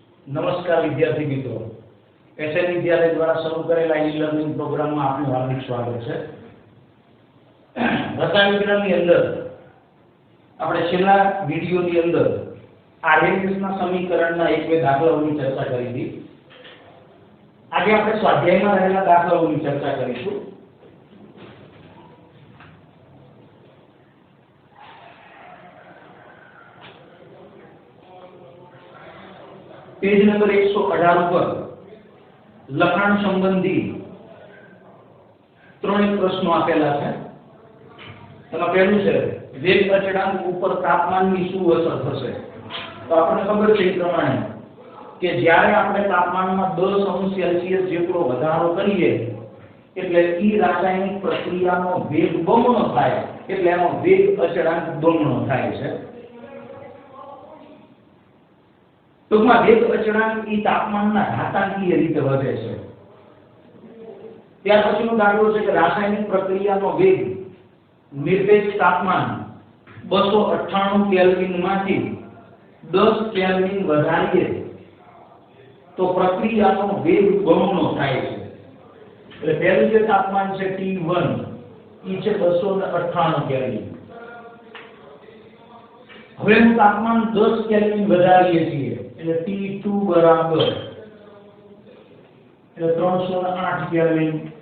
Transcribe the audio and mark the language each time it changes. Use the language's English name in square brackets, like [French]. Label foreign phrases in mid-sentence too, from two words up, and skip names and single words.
[Gujarati] નમસ્કાર વિદ્યાર્થી મિત્રો, એસએન વિદ્યાલય દ્વારા શરૂ કરેલા [English] e learning programમાં [Gujarati] આપનું હાર્દિક સ્વાગત છે। રસાયણ વિજ્ઞાનની અંદર આપણે છેલ્લા વિડિયોની અંદર આરએનએસના સમીકરણના એક બે દાખલાઓની ચર્ચા કરી હતી। આજે આપણે સ્વાધ્યાયમાં રહેલા દાખલાઓની ચર્ચા કરીશું। [English] page number [Gujarati] 118 પર લખાણ સંબંધી ત્રણ પ્રશ્નો આપેલા હૈ। એમાં પહેલું છે વેગ અચળાંક ઉપર તાપમાનની શું અસર થશે। તો આપણે ખબર છે એ પ્રમાણે કે જ્યારે આપણે તાપમાનમાં 10° સેલ્સિયસ જેટલો વધારો કરીએ એટલે ઈ રાસાયણિક પ્રક્રિયાનો વેગ બમણો થાય, એટલે એનો વેગ અચળાંક બમણો થાય છે। ટૂંકમાં વેગ અચળાંક ઈ તાપમાનના ઘાતાંકીય રીતે વધે છે। ત્યાર પછીનો દાખલો છે કે રાસાયણિક પ્રક્રિયાનો વેગ નિર્દેશ તાપમાન 298 કેલ્વિન માંથી 10 કેલ્વિન વધારીએ તો પ્રક્રિયાનો વેગ બમણો થાય છે। એટલે પહેલું જે તાપમાન છે T1 ઈ છે 298 કેલ્વિન। હવે હું તાપમાન 10 કેલ્વિન વધારીએ છીએ એટલે T2 બરાબર એટલે 308 કેલ્વિન।